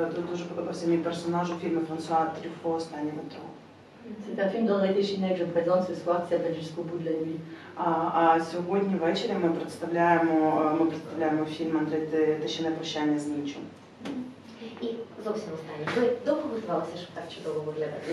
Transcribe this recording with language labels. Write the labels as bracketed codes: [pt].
[uk] дуже подобався мій персонаж у фільмі Франсуа Трюфо «Останнє метро». [fr] C'est un film d'André Téchinet que je présente ce soir qui s'appelle Jusqu'au bout de la nuit. [uk] А сьогодні ввечері ми представляємо фільм Андре Téchinet «Прощання з ніччю». І зовсім останнє. Ви довго готувалися, щоб так чудово виглядати?